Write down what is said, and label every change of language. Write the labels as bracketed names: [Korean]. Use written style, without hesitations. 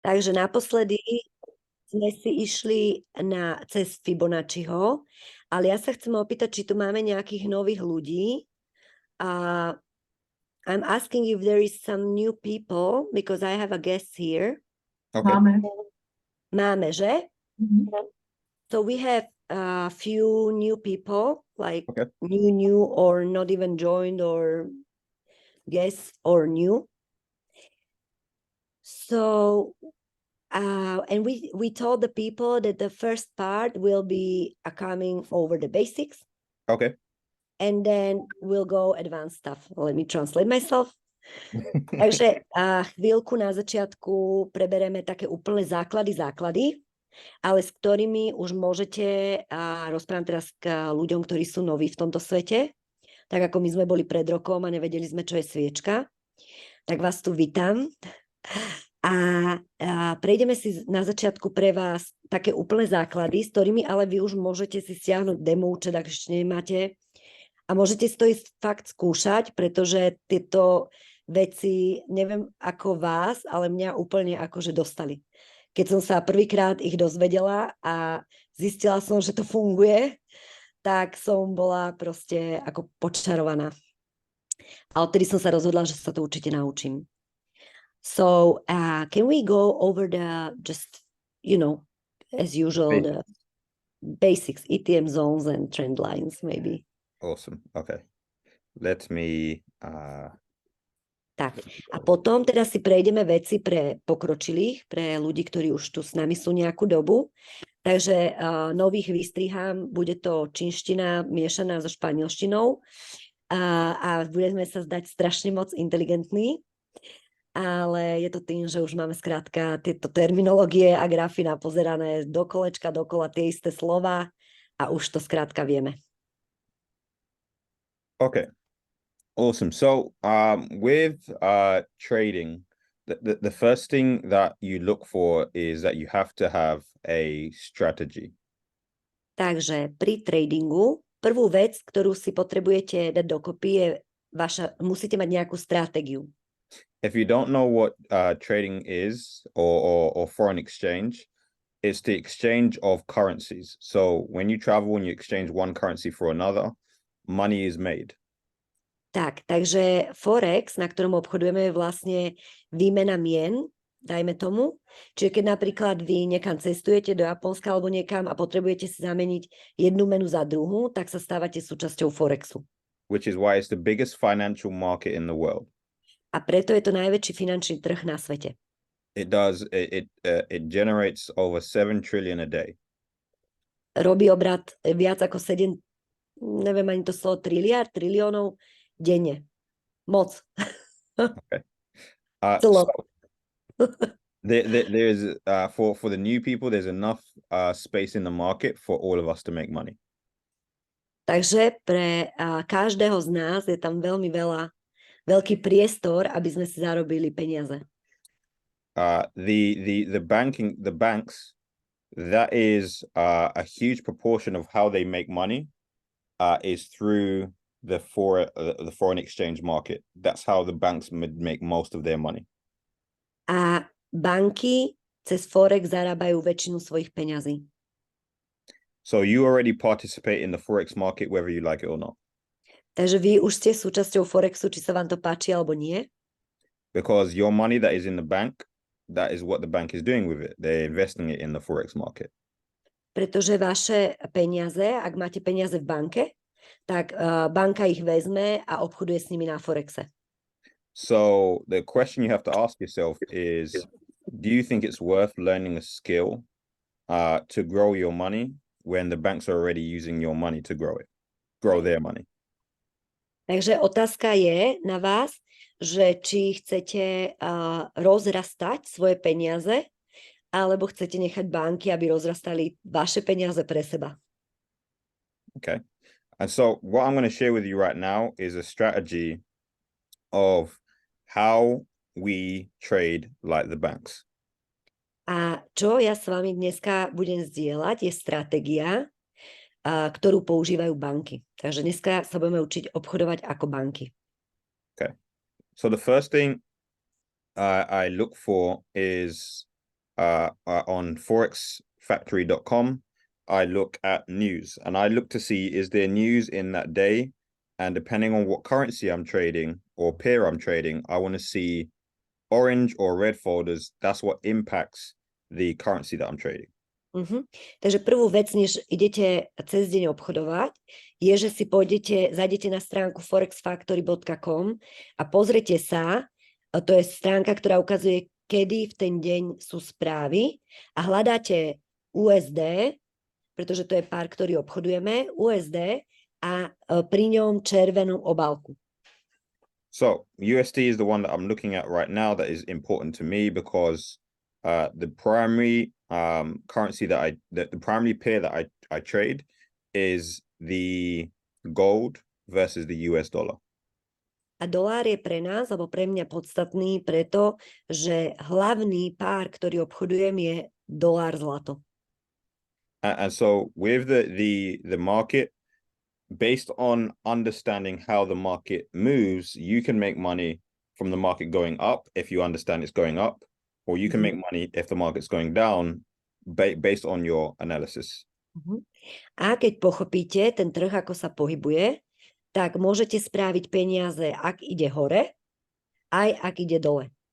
[Slovak] Takže naposledy sme si išli cez Fibonacciho, ale ja sa chcem opýtať, či tu máme nejakých nových ľudí. [English] I'm asking if there is some new people, because I have a guest here. Okay. [Slovak] Máme, že? [English] So we have a few new people, like new or not even joined or guests or new. So, and we told the people that the first part will be coming over the basics. Okay. And then we'll go advanced stuff. Let me translate myself. [Slovak] Takže chvíľku na začiatku prebereme také úplne základy, ale s ktorými už môžete, rozprávam teraz k ľuďom, ktorí sú noví v tomto svete, tak ako my sme boli pred rokom a nevedeli sme, čo je sviečka, tak vás tu vítam. A prejdeme si na začiatku pre vás také úplné základy, s ktorými ale vy už môžete si stiahnuť demo účet, ak ešte nemáte. A môžete si to ísť fakt skúšať, pretože tieto veci, neviem ako vás, ale mňa úplne akože dostali. Keď som sa prvýkrát ich dozvedela a zistila som, že to funguje, tak som bola proste ako počarovaná. A odtedy som sa rozhodla, že sa to určite naučím. [English] So, can we go over just, as usual, the basics, ETM zones and trend lines, maybe? Awesome. Okay. Let me... [Slovak] Tak. A potom teda si prejdeme veci pre pokročilých, pre ľudí, ktorí už tu s nami sú nejakú dobu. Takže nových vystrihám, bude to čínština miešaná so španielštinou a budeme sa zdať strašne moc inteligentní, ale je to tým, že už máme skrátka tieto terminológie a grafy napozerané do kolečka, dokola tie isté slova a už to skrátka vieme. [English] Okay. Awesome. So with trading, the first thing that you look for is that you have to have a strategy. [Slovak] Takže pri tradingu prvú vec, ktorú si potrebujete dať dokopy, je musíte mať nejakú stratégiu. [English] If you don't know what trading is or foreign exchange, it's the exchange of currencies. So when you travel and you exchange one currency for another, money is made. [Slovak] Takže Forex, na ktorom obchodujeme, je vlastne výmena mien, dajme tomu. Čiže keď napríklad vy niekam cestujete do Japonska alebo niekam a potrebujete si zameniť jednu menu za druhú, tak sa stávate súčasťou Forexu. [English] Which is why it's the biggest financial market in the world. [Slovak] A preto je to najväčší finančný trh na svete. [English] It generates over 7 trillion a day. [Slovak] Robí obrat viac ako 7, neviem ani to slovo, triliónov denne. Moc. [English] Okay. There's for the new people, there's enough space in the market for all of us to make money. [Slovak] Takže pre každého z nás je tam veľký priestor, aby sme si zarobili peniaze. [English] The banks, that is a huge proportion of how they make money is through the foreign exchange market. That's how the banks make most of their money. [Slovak] A banky cez Forex zarábajú väčšinu svojich peňazí. [English] So you already participate in the Forex market whether you like it or not. [Slovak] Takže vy už ste súčasťou Forexu, či sa vám to páči alebo nie. [English] Because your money that is in the bank, that is what the bank is doing with it. They're investing it in the Forex market. [Slovak] Pretože vaše peniaze, ak máte peniaze v banke, tak banka ich vezme a obchoduje s nimi na Forexe. [English] So the question you have to ask yourself is, do you think it's worth learning a skill to grow your money when the banks are already using your money to grow their money? [Slovak] Takže otázka je na vás, že či chcete rozrastať svoje peniaze, alebo chcete nechať banky, aby rozrastali vaše peniaze pre seba. [English] Okay. And so what I'm going to share with you right now is a strategy of how we trade like the banks. [Slovak] A čo ja s vami dneska budem zdieľať, je stratégia, ktorú používajú banky. Takže dneska sa budeme učiť obchodovať ako banky. [English] Okay. So the first thing I look for is on forexfactory.com, I look at news and I look to see is there news in that day, and depending on what currency I'm trading or pair I'm trading, I want to see orange or red folders. That's what impacts the currency that I'm trading. [Slovak] Takže prvú vec, než idete cez deň obchodovať, je, že si zajdete na stránku forexfactory.com a pozrite sa, to je stránka, ktorá ukazuje, kedy v ten deň sú správy, a hľadáte USD, pretože to je pár, ktorý obchodujeme, USD, a pri ňom červenú obálku. [English] So USD is the one that I'm looking at right now that is important to me because the primary currency the primary pair that I trade is the gold versus the US dollar. [Slovak] A dolár je pre nás, alebo pre mňa podstatný preto, že hlavný pár, ktorý obchodujem, je dolár zlato. [English] And so with the market, based on understanding how the market moves, you can make money from the market going up if you understand it's going up, or you can make money if the market's going down based on your analysis. [Slovak] A keď pochopíte ten trh, ako sa pohybuje, tak môžete správiť peniaze, ak ide hore, aj ak ide dole.